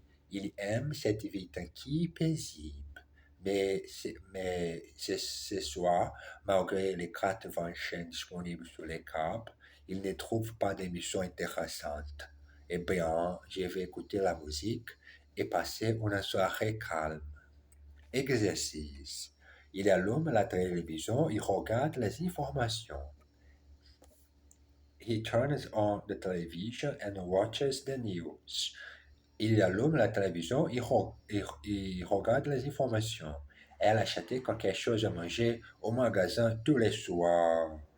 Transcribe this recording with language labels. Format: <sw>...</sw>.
<fr>Il aime cette vie tranquille, paisible. Mais ce soir, malgré les 80 chaînes disponibles sur les câbles, il ne trouve pas d'émission intéressante. Eh bien, je vais écouter la musique et passer une soirée calme. Exercice. Il allume la télévision et regarde les informations.</fr> <en>He turns on the television and watches the news.</en> <fr>Il allume la télévision et regarde les informations. Elle achète quelque chose à manger au magasin tous les soirs.</fr>